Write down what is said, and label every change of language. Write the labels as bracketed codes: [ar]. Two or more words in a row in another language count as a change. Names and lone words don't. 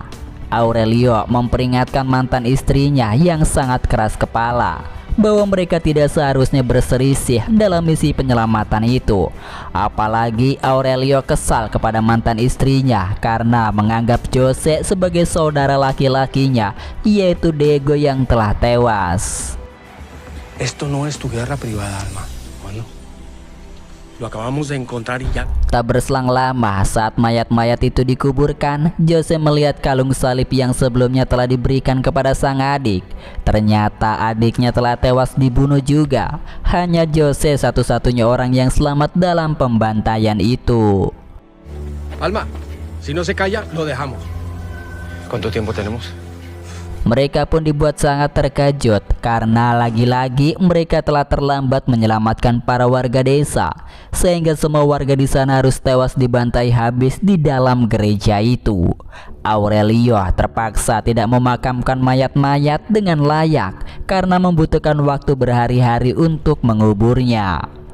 [id] Aurelio memperingatkan mantan istrinya yang sangat keras kepala bahwa mereka tidak seharusnya berselisih dalam misi penyelamatan itu. Apalagi Aurelio kesal kepada mantan istrinya karena menganggap Jose sebagai saudara laki-lakinya, yaitu Diego yang telah tewas. [es] Esto no es tu guerra privada, Alma. Lo acabamos de encontrar y ya. [id] Tak berselang lama saat mayat-mayat itu dikuburkan, Jose melihat kalung salib yang sebelumnya telah diberikan kepada sang adik. Ternyata adiknya telah tewas dibunuh juga. Hanya Jose satu-satunya orang yang selamat dalam pembantaian itu. [es] Alma, si no se calla, lo dejamos. ¿Cuánto tiempo tenemos? [id] Mereka pun dibuat sangat terkejut karena lagi-lagi mereka telah terlambat menyelamatkan para warga desa, sehingga semua warga di sana harus tewas dibantai habis di dalam gereja itu. Aurelio terpaksa tidak memakamkan mayat-mayat dengan layak karena membutuhkan waktu berhari-hari untuk menguburnya.